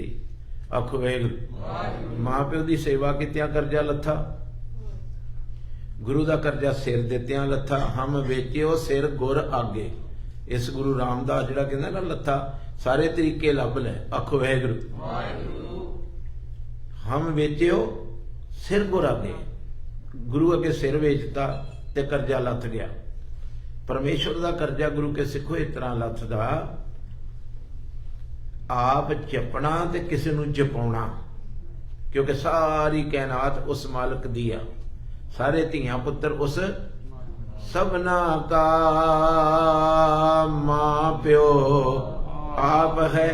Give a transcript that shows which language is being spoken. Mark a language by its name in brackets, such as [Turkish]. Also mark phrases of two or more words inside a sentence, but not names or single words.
[Punjabi] ਆਖੋ ਵਾਹਿਗੁਰੂ। ਮਾਂ ਪਿਓ ਕੀ ਸੇਵਾ ਕਿੱਤਿਆਂ ਕਰਜ਼ਾ ਲਥਾ, ਗੁਰੂ ਦਾ ਕਰਜ਼ਾ ਸਿਰ ਦਿੱਤਿਆਂ ਲਥਾ। ਹਮ ਵੇਚਿਓ ਸਿਰ ਗੁਰ ਆਗੇ। ਇਸ ਗੁਰੂ ਰਾਮਦਾਸ ਜਿਹੜਾ ਕਹਿੰਦਾ ਨਾ ਲਥਾ, ਸਾਰੇ ਤਰੀਕੇ ਲਭ ਲੈ। ਆਖੋ ਵਾਹਿਗੁਰੂ। ਹਮ ਵੇਚਿਓ ਸਿਰ ਗੁਰ ਆਗੇ। ਗੁਰੂ ਅਗੇ ਸਿਰ ਵੇਚਤਾ ਤੇ ਕਰਜ਼ਾ ਲਥ ਗਿਆ। ਪਰਮੇਸ਼ਵਰ ਦਾ ਕਰਜ਼ਾ ਗੁਰੂ ਕੇ ਸਿਖੋ ਇਸ ਤਰ੍ਹਾਂ ਲਥਦਾ, ਆਪ ਜਪਣਾ ਤੇ ਕਿਸੀ ਨੂੰ ਜਪਾਉਣਾ, ਕਿਉਂਕਿ ਸਾਰੀ ਕਾਇਨਾਤ ਉਸ ਮਾਲਕ ਦੀ ਆ। ਸਾਰੇ ਧੀਆਂ ਪੁੱਤਰ ਉਸ ਸਬਨਾ ਕਾ ਮਾਂ ਪਿਓ ਆਪ ਹੈ।